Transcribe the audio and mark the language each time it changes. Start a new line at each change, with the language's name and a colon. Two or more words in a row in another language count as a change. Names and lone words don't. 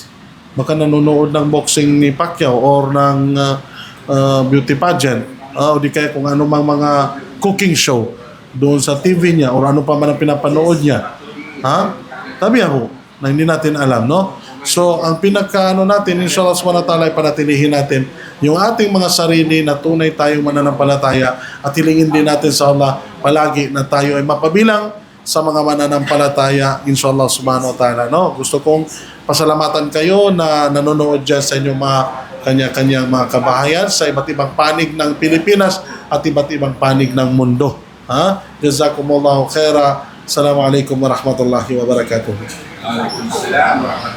Filipino: Baka nanonood ng boxing ni Pacquiao or ng
English: beauty pageant.
Filipino: O di kaya kung ano mang mga
English: cooking show
Filipino: doon sa TV niya or ano pa man ang pinapanood niya. Ha? Sabi ako, na hindi natin alam, no? So, ang pinaka natin,
Arabic: إن شاء الله سبحانه وتعالى,
Filipino: panatilihin natin yung ating mga sarili na tunay tayong mananampalataya at hilingin din natin sa Allah palagi na tayo ay mapabilang sa mga mananampalataya,
Arabic: إن شاء الله سبحانه وتعالى,
Filipino: no? Gusto kong pasalamatan kayo na nanonood dyan sa inyong mga kanya-kanyang mga kabahayan sa iba't ibang panig ng Pilipinas at iba't ibang panig ng mundo. Ha?
Arabic: جزاكم الله خيرا. السلام عليكم ورحمة الله وبركاته. وعليكم السلام ورحمة الله